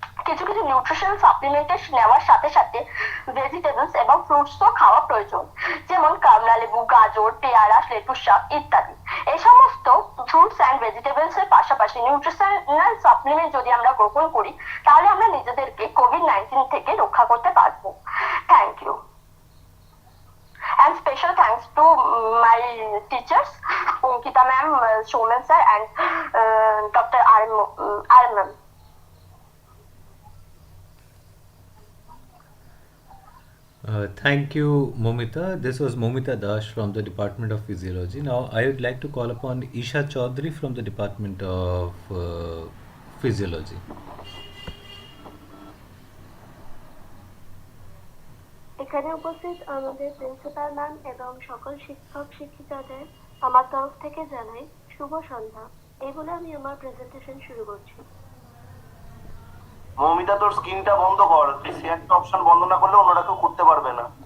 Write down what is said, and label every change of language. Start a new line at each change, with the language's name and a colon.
Bangla: কিছু কিছু নিউট্রিশনাল সাপ্লিমেন্টের নেওয়ার সাথে সাথে ভেজিটেবলস এবং ফ্রুটসও খাওয়া প্রয়োজন, যেমন কমলা লেবু, গাজর, পেয়ারা, লেটুস শাক ইত্যাদি। এই সমস্ত ফ্রুটস অ্যান্ড ভেজিটেবলস এর পাশাপাশি নিউট্রিশনাল সাপ্লিমেন্ট যদি আমরা গ্রহণ করি তাহলে আমরা নিজেদেরকে কোভিড-19 থেকে রক্ষা করতে পারবো।
English: Thank you. And special thanks to my teachers, Ankita ma'am, Shoman sir, and Dr. R. ma'am. Thank you, Momita. This was Momita Dash from the Department of Physiology. Now, I would like to call upon Isha Chaudhary from the Department of Physiology.
Bangla: এখানে উপস্থিত আমাদের principal ma'am এবং সকল শিক্ষক শিক্ষিকাদের আমার তরফ থেকে জানাই শুভ সন্ধ্যা। এই বলে আমি আমার প্রেজেন্টেশন শুরু করছি। মৌমিতা, তোর স্ক্রিনটা বন্ধ কর, তুই শেয়ারটা অপশন বন্ধ না করলে অন্যরা কেউ করতে পারবে না।